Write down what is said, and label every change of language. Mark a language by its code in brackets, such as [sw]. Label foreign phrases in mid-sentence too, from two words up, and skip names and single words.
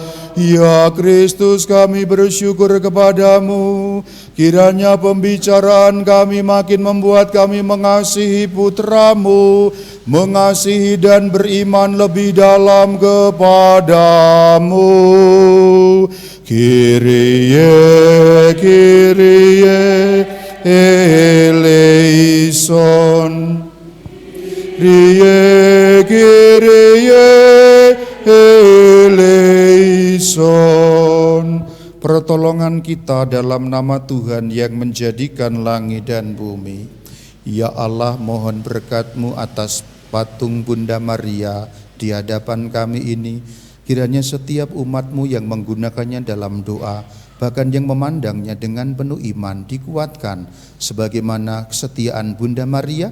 [id] Ya Kristus, kami bersyukur kepadamu, kiranya pembicaraan kami makin membuat kami mengasihi putramu, mengasihi dan beriman lebih dalam kepadamu. [el] Kyrie, Kyrie, eleison. Kyrie, Kyrie, eleison. [id] pertolongan kita dalam nama Tuhan yang menjadikan langit dan bumi. Ya Allah, mohon berkat-Mu atas patung Bunda Maria di hadapan kami ini. Kiranya setiap umat-Mu yang menggunakannya dalam doa, bahkan yang memandangnya dengan penuh iman, dikuatkan sebagaimana kesetiaan Bunda Maria.